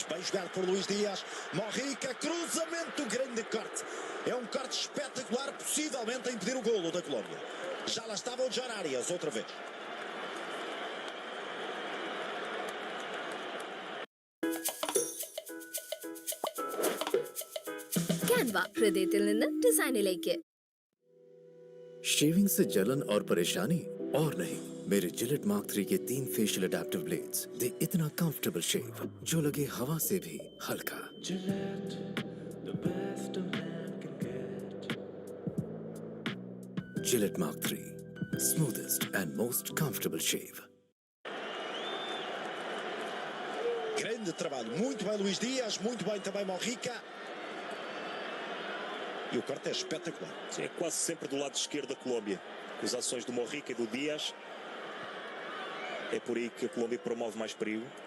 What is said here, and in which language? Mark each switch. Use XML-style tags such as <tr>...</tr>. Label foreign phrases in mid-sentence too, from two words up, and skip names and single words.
<pt>Bem jogado por Luís Dias, Morrica, cruzamento, grande corte, é um corte espetacular, possivelmente a impedir o golo da Colômbia. Já lá estava o John Arias outra vez.</pt> <ml>Canva ഹൃദയത്തിൽ നിന്ന് ഡിസൈനിലേക്ക്.</ml> <hi>शेविंग से जलन और परेशानी और नहीं, मेरे जिलेट मार्क 3 के 3</hi> <en>facial adaptive blades</en> <hi>दे इतना</hi> <en>comfortable shave</en> <hi>जो लगे हवा से भी हल्का.</hi> <en>Gillette Mark 3, smoothest and most comfortable shave.</en> <pt>Grande trabalho, muito bem Luís Dias, muito bem também Morrica. E o corte é espetacular. Sim, é quase sempre do lado esquerdo da Colômbia. Com as ações do Morrica e do Dias, é por aí que a Colômbia promove mais perigo.</pt>